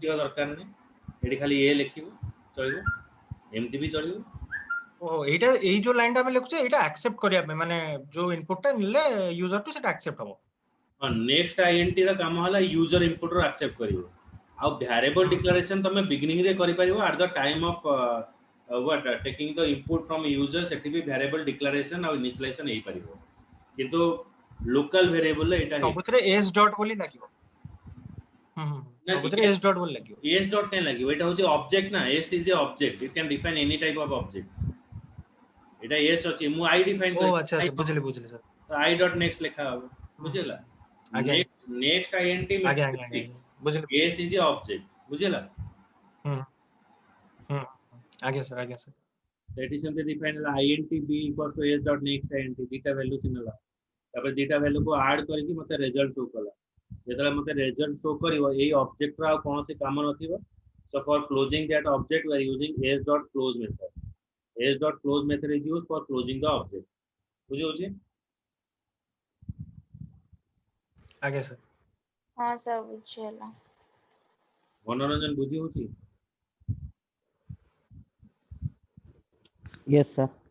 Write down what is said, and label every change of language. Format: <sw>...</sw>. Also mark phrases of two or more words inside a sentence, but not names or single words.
<or>ଲେଖିବା ଦରକାର ନାହିଁ ଏଠି ଖାଲି ଏ ଲେଖିବ ଚଳିବ ଏମିତି ବି ଚଳିବ ଓହୋ ଏଇଟା ଏଇ ଯୋଉ ଲାଇନ ଟା ଆମେ ଲେଖୁଛେ ଏଇଟା ଆକ୍ସେପ୍ଟ କରିବା ପାଇଁ ମାନେ ଯୋଉ ଇନପୁଟ ଟା ନେଲେ</or> <en>user to</en> <or>ସେଟା ଆକ୍ସେପ୍ଟ ହବ ହଁ</or> <en>next int</en> <or>ର କାମ ହେଲା</or> <en>user input</en> <or>ରୁ ଆକ୍ସେପ୍ଟ କରିବ ଆଉ ଭ୍ୟାରିଏବଲ ହୁଁ ଡିକ୍ଲାରେସନ ତମେ ବିଗିନିଂ ରେ କରିପାରିବ</or> <en>at the time of what taking the input from user</en> <or>ସେଠି ବି</or> <en>variable declaration</en> <or>ଆଉ ଇନିସିଆଲାଇଜେସନ ହେଇପାରିବ କିନ୍ତୁ</or> <en>local variable</en> <or>ରେ ଏଇଟା ହେଇପାରିବ ସବୁଥିରେ</or> <en>s dot</en> <or>ବୋଲି ଲାଗିବ ନା ସବୁଥିରେ</or> <en>s dot</en> <or>ବୋଲି ଲାଗିବ</or> <en>s dot</en> <or>କାଇଁ ଲାଗିବ ଏଇଟା ହଉଛି ଅବଜେକ୍ଟ ନା</or> <en>s is a object you can define any type of object</en> <or>ଏଇଟା ଏସ୍ ଅଛି ମୁଁ</or> <en>I define ଓ</en> <or>କରି ଆଚ୍ଛା ଆଚ୍ଛା ବୁଝିଲି ସାର୍</or> <en>i dot next</en> <or>ଲେଖା ହବ ହୁଁ ବୁଝିଲା ଆଜ୍ଞା</or> <en>next int</en> <or>ଆଜ୍ଞା ଆଜ୍ଞା ଆଜ୍ଞା ମେଥଡ୍ ଆଜ୍ଞା ବୁଝିଲି</or> <en>s is a object ବୁଝିଲା</en> <or>ହୁଁ ହୁଁ ଆଜ୍ଞା ସାର୍ ତ ଏଠି ସେମିତି ଡିଫାଇନ୍ ହେଲା</or> <en>int b equals to s dot next int</en> <or>ଦିଟା ଭ୍ୟାଲୁ ଚିହ୍ନଲା ତାପରେ ଦିଟା ଭ୍ୟାଲୁକୁ ଆଡ୍ କରିକି ମତେ</or> <en>result show</en> <or>କଲା ଯେତେବେଳେ ମତେ</or> <en>result show</en> <or>କରିବ ଏଇ ଅବଜେକ୍ଟର ଆଉ କୌଣସି କାମ ନଥିବ</or> <en>so for closing that object we are using s dot close method s dot close method is used for closing the object</en> <or>ବୁଝି ହଉଛି ଆଜ୍ଞା ସାର୍ ହଁ ସାର୍ ବୁଝିହେଲା। ମନୋରଞ୍ଜନ ବୁଝି ହଉଛି</or> <en>Yes, sir.</en>